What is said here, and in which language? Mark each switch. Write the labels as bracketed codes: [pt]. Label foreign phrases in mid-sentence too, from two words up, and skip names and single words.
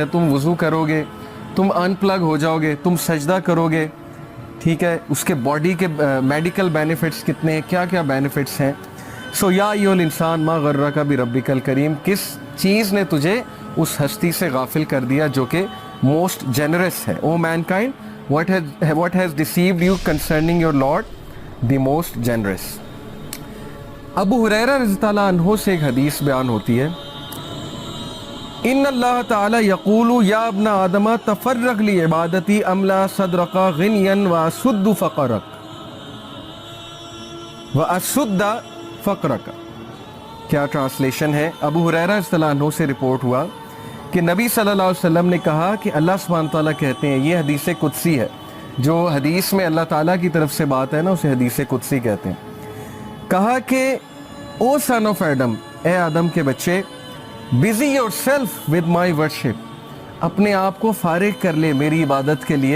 [hi] तुम वज़ू करोगे, तुम अनप्लग हो जाओगे, तुम सजदा करोगे, ठीक है, उसके बॉडी के [en] medical benefits [hi] कितने हैं, क्या क्या बेनिफिट्स हैं। सो [ar] يا أيها الإنسان ما غرك بربك الكريم, [hi] किस चीज़ ने तुझे उस हस्ती से गाफिल कर दिया जो कि [en] most generous [hi] है। [en] O mankind, what has deceived you concerning your Lord the Most Generous. [hi] अबू हुरैरा [ar] رضي الله عنه [hi] से एक हदीस बयान होती है, [ar] إن الله تعالى يقول يا ابن آدم تفرغ لعبادتي أملأ صدرك غنى وأسد فقرك وأسد فقرك. [hi] क्या ट्रांसलेशन है? अबू हुरैरा [ar] رضي الله عنه [hi] से रिपोर्ट हुआ कि नबी [ar] صلى الله عليه وسلم [hi] ने कहा कि अल्लाह [ar] سبحانه وتعالى [hi] कहते हैं, ये हदीस कुदसी है, जो हदीस में अल्लाह ताला की तरफ से बात है ना, उसे हदीस कुदसी कहते हैं। कहा कि [en] O son of Adam, [hi] ए आदम के बच्चे, [en] busy your self with my worship, [hi] अपने आप को फारिग कर ले मेरी इबादत के लिए।